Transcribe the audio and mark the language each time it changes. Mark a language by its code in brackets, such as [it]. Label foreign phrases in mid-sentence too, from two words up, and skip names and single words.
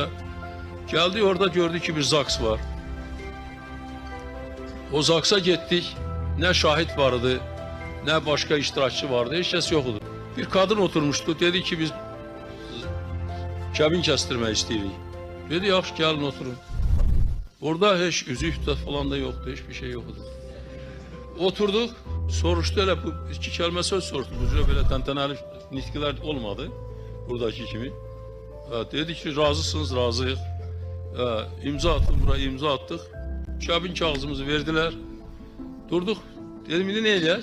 [az] Gəldik, orada gördük ki, bir zaks var. O zaksa getdik, nə şahid vardı, nə başqa iştirakçı vardı, heç kəs yox idi. Bir kadın oturmuşdu, dedi ki, biz kəbin kəstirmək istəyirik. Dedi, yaxşı, gəlin oturun. [tr] Orada heç üzük falan da yoktu, hiçbir şey yoktu. Oturduk, soruştu, hele bu 2 kelime söz soruştu. [az] Bu cürə belə təntənəli nitqilər olmadı, buradaki kimi. Dedi ki, razısınız, razıyıq. İmza attım, buraya imza attık. Kəbin kağızımızı verdiler. Durduk, dedim, indi ne eləyək?